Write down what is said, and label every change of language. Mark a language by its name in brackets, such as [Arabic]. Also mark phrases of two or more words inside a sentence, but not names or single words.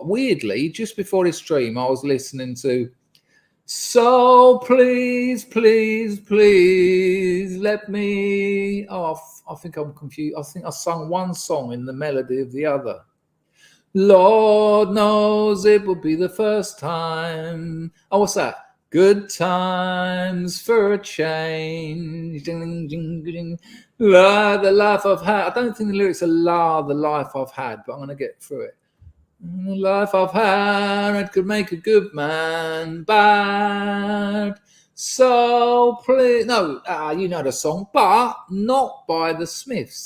[English] Weirdly, just before this stream, I was listening to So Please, Please, Please Let Me. Oh, I think I'm confused. I think I sung one song in the melody of the other. Lord knows it will be the first time. Oh, what's that? Good times for a change. Ding, ding, ding, ding. La, the life I've had. I don't think the lyrics are la, the life I've had, but I'm going to get through it. The life I've had could make a good man bad. So please, no, you know the song, but not by the Smiths.